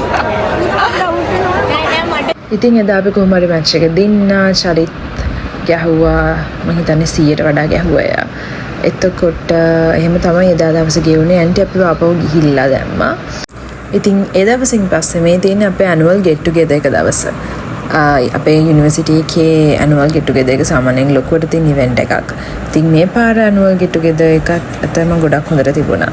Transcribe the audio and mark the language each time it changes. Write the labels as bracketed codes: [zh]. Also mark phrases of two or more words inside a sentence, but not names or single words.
[si] අපිට අවුට් වෙනවා. නෑ මට. ඉතින් එදා අපි කොහොම හරි මැච් එක දෙන්නා චරිත් ගැහුවා. මම හිතන්නේ 100ට වඩා ගැහුවා එයා. එතකොට එහෙම තමයි එදා දවසේ ගෙවුනේ. ඇන්ටි අපිව ආපහු ගිහිල්ලා දැම්මා. ඉතින් ඒ දවසින් පස්සේ මේ තියෙන අපේ [en] annual get together [si] එක දවස. අපේ යුනිවර්සිටි එකේ [en] annual get together [si] එක සාමාන්‍යයෙන් ලොකුවට තියෙන event එකක්. ඉතින් මේ පාර [en] annual get together [si] එකත් අතම ගොඩක් හොඳට තිබුණා.